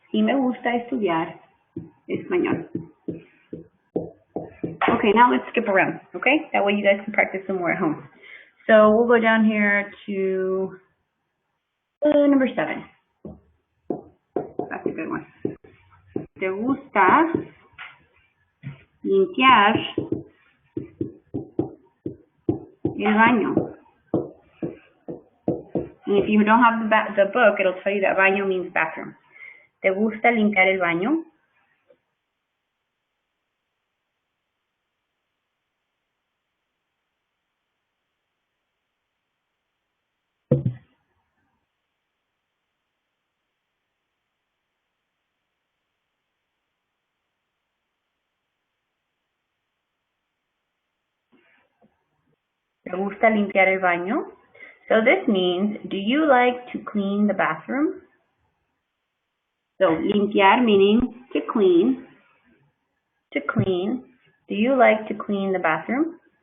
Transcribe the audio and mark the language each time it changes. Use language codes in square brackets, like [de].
[es] Sí, me gusta estudiar español. [en] Okay, now let's skip around, okay? That way you guys can practice some more at home. So we'll go down here to number 7. That's a good one. [es] ¿Te gusta limpiar el baño? [en] And if you don't have the book, it'll tell you that baño means bathroom. [es] ¿Te gusta limpiar el baño? ¿Te gusta limpiar el baño? [en] So this means, do you like to clean the bathroom? So limpiar meaning to clean. To clean. Do you like to clean the bathroom?